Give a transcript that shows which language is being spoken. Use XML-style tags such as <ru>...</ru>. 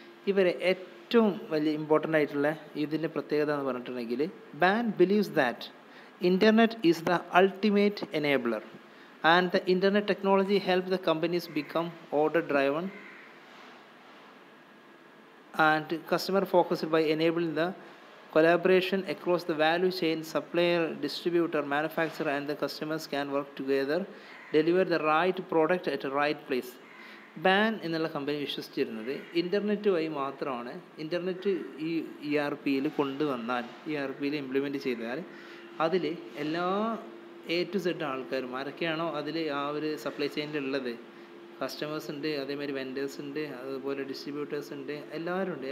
<ml>ഇവരെ ഏറ്റവും വലിയ ഇമ്പോർട്ടൻ്റ് ആയിട്ടുള്ള ഇതിൻ്റെ പ്രത്യേകത എന്ന് പറഞ്ഞിട്ടുണ്ടെങ്കിൽ</ml> <en>Baan believes that internet is the ultimate enabler and the internet technology help the companies become order driven and customer focused by enabling the collaboration across the value chain. Supplier, distributor, manufacturer and the customers can work together, deliver the right product at the right place.</en> <ml>Ban എന്നുള്ള company വിശ്വസിച്ചിരുന്നത് internet വഴി മാത്രമാണ്. Internet ഈ ERPയിൽ കൊണ്ടുവന്നാൽ, ERPയിൽ implement ചെയ്താൽ അതിൽ എല്ലാ A to Z ആൾക്കാരും ആരൊക്കെയാണോ അതിൽ ആ ഒരു സപ്ലൈ ചെയിനിലുള്ളത്, കസ്റ്റമേഴ്സ് ഉണ്ട്, അതേമാതിരി വെൻഡേഴ്സ് ഉണ്ട്, അതുപോലെ ഡിസ്ട്രിബ്യൂട്ടേഴ്സ് ഉണ്ട്, എല്ലാവരും ഉണ്ട്.</ml>